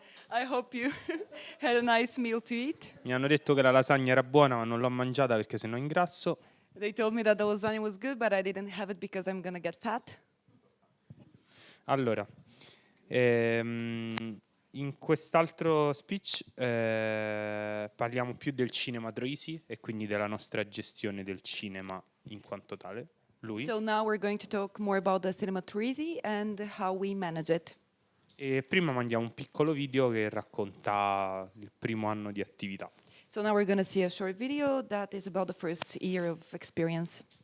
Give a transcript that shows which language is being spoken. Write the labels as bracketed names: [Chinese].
[English] I hope you had a nice meal to eat. [Italian] Mi hanno detto che la lasagna era buona, ma non l'ho mangiata perché sennò ingrasso. [English] They told me that the lasagna was good, but I didn't have it because I'm gonna get fat. [Italian] Allora, in quest'altro speech parliamo più del cinema Troisi e quindi della nostra gestione del cinema in quanto tale. Lui. [English] So now we're going to talk more about the cinema Troisi and how we manage it. [Italian] E prima mandiamo un piccolo video che racconta il primo anno di attività. [English] So now we're going to see a short video that is about the first year of experience.